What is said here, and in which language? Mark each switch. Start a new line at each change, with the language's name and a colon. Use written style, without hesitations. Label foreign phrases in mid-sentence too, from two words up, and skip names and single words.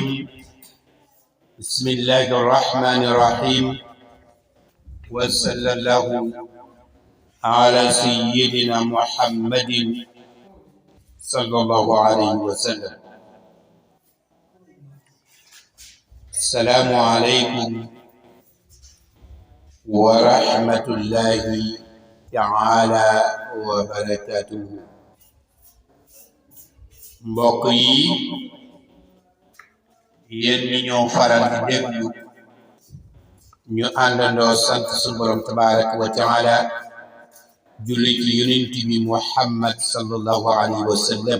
Arabic: بسم الله الرحمن الرحيم، وصلى الله على سيدنا محمد صلى الله عليه وسلم. السلام عليكم ورحمة الله تعالى وبركاته.
Wolof: mbokk yi yéen ñi ñoo faral di déglu ñu àndandoo sant suñu borom
Arabic: تبارك وتعالى
Wolof: julli ci yonent bi Muhammad
Arabic: صلى الله عليه وسلم.